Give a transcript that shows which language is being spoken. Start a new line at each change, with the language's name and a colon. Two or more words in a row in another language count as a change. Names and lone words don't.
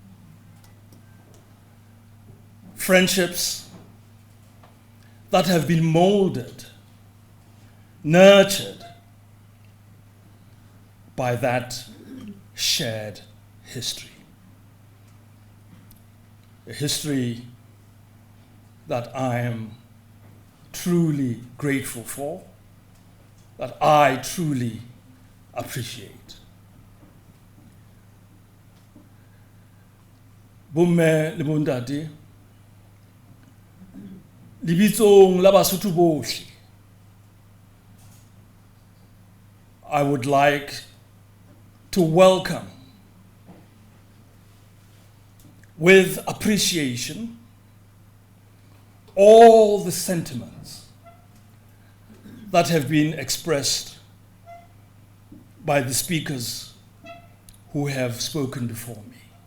English: Friendships that have been molded, nurtured by that shared history. A history that I am truly grateful for, that I truly appreciate.
Southern Sotho: Bomme le bondade, libitsong la Basotho bohle,
English: I would like to welcome with appreciation all the sentiments that have been expressed by the speakers who have spoken before me.